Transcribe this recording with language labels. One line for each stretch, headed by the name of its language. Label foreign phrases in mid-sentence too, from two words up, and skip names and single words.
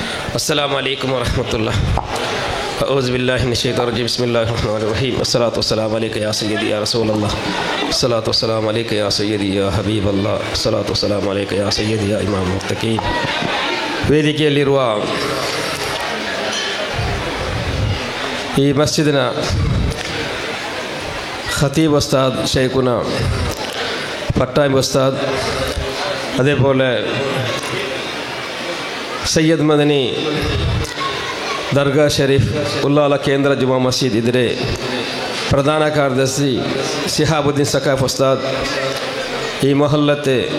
Arabic: السلام عليكم ورحمة الله. أعوذ بالله من الشيطان الرجيم. بسم الله الرحمن الرحيم. الصلاة والسلام عليك يا سيدي يا رسول الله. الصلاة والسلام عليك يا سيدي يا حبيب الله. الصلاة والسلام عليك يا سيدي يا إمام المتقين.
Kannada: ವೇದಿಕೆಯಲ್ಲಿರುವ ಈ ಮಸ್ಜಿದಿನ
Malayalam: ഖതീബ് ഉസ്താദ് ഷെയ്ഖുന പട്ടായം ഉസ്താദ്, അതേപോലെ സയ്യദ് മദനി ദർഗാ ഷരീഫ് ഉള്ളാല കേന്ദ്ര ജുമാ മസ്ജിദ് ഇതിരെ പ്രധാന കാര്യദർശി സിഹാബുദ്ദീൻ സഖാഫ് ഉസ്താദ്, ഈ മൊഹല്ലത്തെ